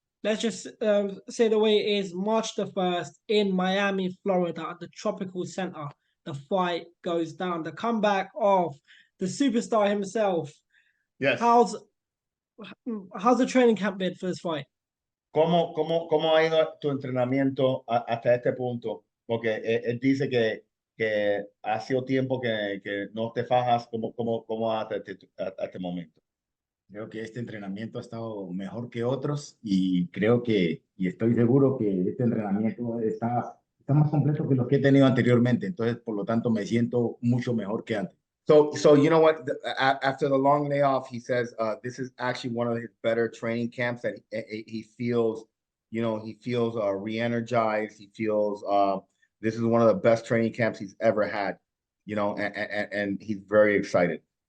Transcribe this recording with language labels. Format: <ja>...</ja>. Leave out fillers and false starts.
<en>let's just say the way it is. March the 1st in Miami, Florida, at the Tropical Center. The fight goes down. The comeback of the superstar himself. Yes. How's the training camp been for this fight?</en> <es>¿Cómo ha ido tu entrenamiento hasta este punto? Porque él dice que ha sido tiempo que no te fajas como hasta este momento. Creo que este entrenamiento ha estado mejor que otros y creo que, y estoy seguro que este entrenamiento está más completo que los que he tenido anteriormente. Entonces, por lo tanto, me siento mucho mejor que antes.</es> <en>So you know what? After the long layoff, he says this is actually one of his better training camps that he feels, re-energized. He feels this is one of the best training camps he's ever had, and he's very excited.</en>